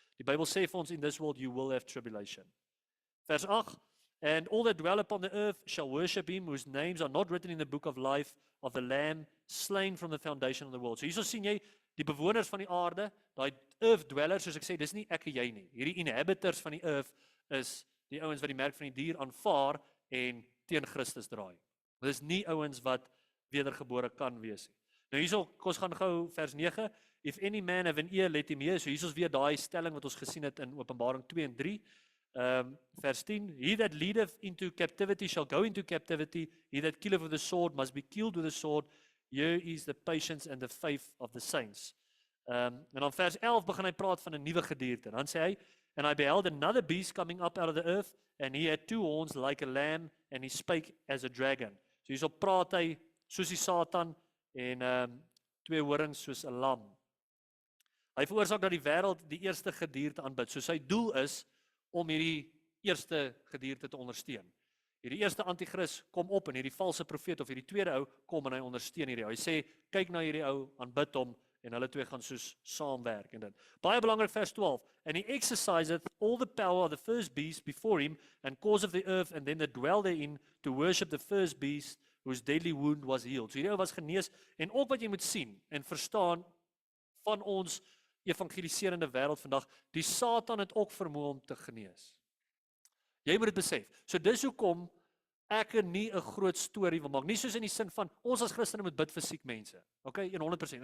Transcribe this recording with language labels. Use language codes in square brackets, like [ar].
[af] Die Bybel sê vir ons, [en] in this world you will have tribulation. Vers 8, and all that dwell upon the earth shall worship him, whose names are not written in the book of life of the Lamb, slain from the foundation of the world. [af] So hierso sien jy die bewoners van die aarde, daai earth dwellers, soos ek sê, dis nie ek en jy nie. Hierdie inhabitants van die earth is die ouens wat die merk van die dier aanvaar en teen Christus draai. Dit is nie ouens wat wedergebore kan wees nie. Nou hierso, kom ons gaan gou vers 9. [en] If any man have an ear, let him hear. [af] So hierso is weer daai stelling wat ons gesien het in Openbaring 2 en 3. [en] Vers 10, he that leadeth into captivity shall go into captivity, he that killeth with the sword must be killed with the sword. Here is the patience and the faith of the saints. [af] En dan vers 11 begin hy praat van 'n nuwe gedierte. Dan sê hy, [en] and I beheld another beast coming up out of the earth, and he had 2 horns like a lamb, and he spake as a dragon. [af] So hierso praat hy soos die Satan en 2 horings soos 'n lam. Hy veroorsaak dat die wêreld die eerste gedierte aanbid. So sy doel is om hierdie eerste gedierte te ondersteun. Hierdie eerste anti-kris kom op en hierdie valse profeet of hierdie tweede ou kom en hy ondersteun hierdie ou. Hy sê, kyk na hierdie ou, aanbid hom en hulle twee gaan soos saamwerk en dit. Baie belangrik vers 12. [en] And he exerciseth all the power of the first beast before him and cause of the earth and then that dwell therein to worship the first beast whose deadly wound was healed. [af] So hierdie ou was genees en ook wat jy moet sien en verstaan van ons evangeliserende wêreld vandag, die Satan het ook vermoë om te genees. Jy moet dit besef. So dis hoekom ek nie 'n groot storie wil maak. Nie soos in die sin van ons as Christene moet bid vir siek mense. Okay, 100%.